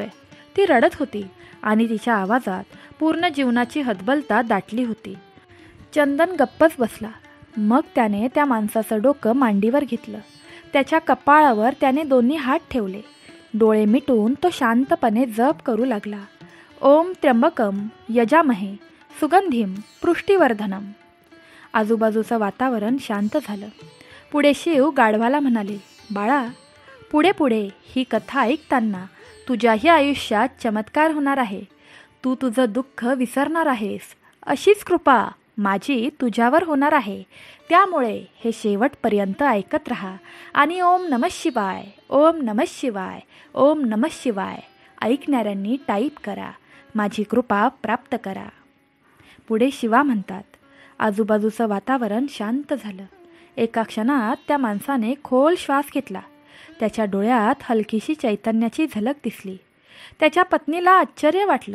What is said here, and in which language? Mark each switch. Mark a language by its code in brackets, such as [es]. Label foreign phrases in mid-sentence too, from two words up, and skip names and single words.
[mr] ती रडत होती आणि तिच्या आवाजात पूर्ण जीवनाची हतबलता दाटली होती. चंदन गप्पच बसला. मग त्याने त्या माणसाचं डोकं मांडीवर घेतलं. त्याच्या कपाळावर त्याने दोन्ही हात ठेवले. डोळे मिटून तो शांतपणे जप करू लागला. [sa] ओम त्र्यंबकम यजामहे सुगंधिम पुष्टिवर्धनम. [mr] आजूबाजूचं वातावरण शांत झालं. पुढे शिव गाढवाला म्हणाले, बाळा, पुढे पुढे ही कथा ऐकताना तुझ्याही आयुष्यात चमत्कार होणार आहे. तू तुझं दुःख विसरणार आहेस. अशीच कृपा माझी तुझ्यावर होणार आहे. त्यामुळे हे शेवटपर्यंत ऐकत राहा आणि [sa] ओम नमः शिवाय, ओम नमः शिवाय, ओम नमः शिवाय [mr] ऐकणाऱ्यांनी टाईप करा. माझी कृपा प्राप्त करा. पुढे शिवा म्हणतात. आजूबाजूचं वातावरण शांत झालं. एका क्षणात त्या माणसाने खोल श्वास घेतला. त्याच्या डोळ्यात हलकीशी चैतन्याची झलक दिसली. त्याच्या पत्नीला आश्चर्य वाटलं.